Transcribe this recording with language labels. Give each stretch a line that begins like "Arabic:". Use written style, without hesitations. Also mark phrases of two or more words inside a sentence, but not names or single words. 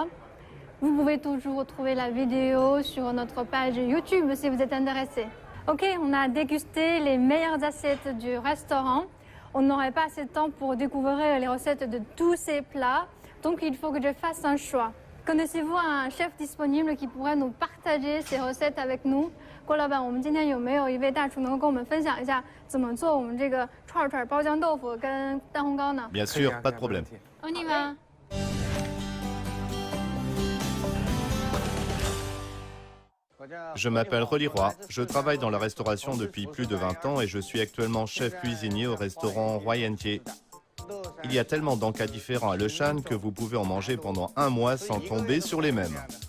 French: Vous pouvez toujours trouver la vidéo sur notre page YouTube si vous êtes intéressé. Ok, on a dégusté les meilleures assiettes du restaurant. On n'aurait pas assez de temps pour découvrir les recettes de tous ces plats, donc il faut que je fasse un choix. Connaissez-vous un chef disponible qui pourrait nous partager ses recettes avec nous?
Chinese: 郭老板，我们今天有没有一位大厨能够跟我们分享一下怎么做我们这个串串包浆豆腐跟蛋烘糕呢？
French: Bien sûr, pas de problème. On y va. Je m'appelle Rolly Roy, je travaille dans la restauration depuis plus de 20 ans et je suis actuellement chef cuisinier au restaurant Roy Entier. Il y a tellement d'encas différents à Leshan que vous pouvez en manger pendant 1 mois sans tomber sur les mêmes.